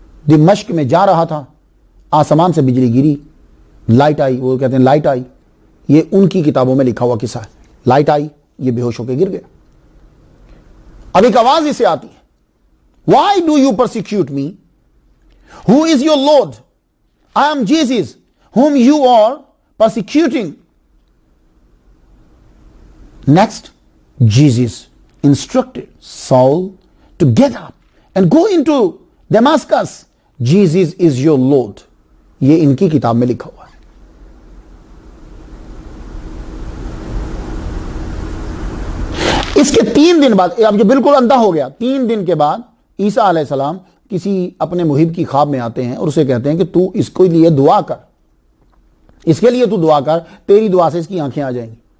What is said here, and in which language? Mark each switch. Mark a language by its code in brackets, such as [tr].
[ur] دمشق میں جا رہا تھا، آسمان سے بجلی گری، لائٹ آئی، وہ کہتے ہیں لائٹ آئی، یہ ان کی کتابوں میں لکھا ہوا قصہ ہے. لائٹ آئی، یہ بے ہوش ہو کے گر گیا. اب ایک آواز اسے آتی ہے، [en] Why do you persecute me? Who is your Lord? I am Jesus, whom you are persecuting. Next, Jesus instructed Saul to get up and go into Damascus. Jesus is your Lord. [ur] یہ ان کی کتاب میں لکھا ہوا ہے. اس کے 3 دن بعد، اب جو بالکل اندھا ہو گیا، 3 دن کے بعد عیسیٰ علیہ السلام کسی اپنے محب کی خواب میں آتے ہیں اور اسے کہتے ہیں کہ تو اس کے لیے دعا کر، اس کے لیے تو دعا کر، تیری دعا سے اس کی آنکھیں آ جائیں گی.